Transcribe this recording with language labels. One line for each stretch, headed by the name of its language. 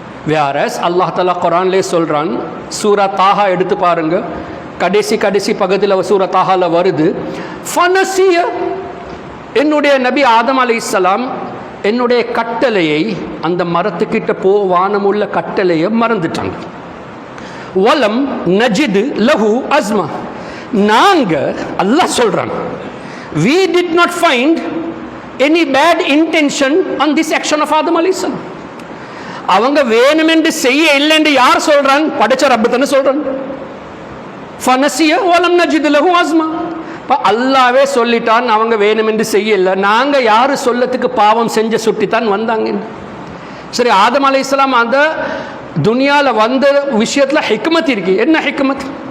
Tamil: Whereas அல்லாஹ் தஆலா குர்ஆன்லே சொல்கிறான், சூரா தாஹா எடுத்து பாருங்க, கடைசி பகுதியில் சூரா தாஹால வருது, ஃபனசிய, என்னுடைய நபி ஆதம் அலைஹிஸ்ஸலாம் என்னுடைய கட்டளையை, அந்த மரத்துக்கிட்ட வானமுள்ள கட்டளையை மறந்துட்டாங்க.
Arabic: வலம் நஜிது லஹு அஸ்மா,
Tamil: நாங்க அல்லாஹ் சொல்றாங்க,
English: we did not find any bad intention on this action of Adam alayhis.
Tamil: அவங்க வேணுமென்று செய்ய இல்லைன்னு யார் சொல்றாங்க? படைச்ச ரப்பு தானே சொல்றாங்க.
Arabic: ஃபனசிய வலம் நஜிது லஹு அஸ்மா,
Tamil: அல்லாவே சொல்லிட்டான், அவங்க வேணுமென்று செய்யல, நாங்க யாரு சொல்லத்துக்கு பாவம் செஞ்ச சுட்டித்தான் வந்தாங்க. சரி, ஆதம் அலைஹிஸ்ஸலாம் அந்த துனியாவில் வந்த விஷயத்தில் ஹிக்மத் இருக்கு. என்ன ஹிக்மத்?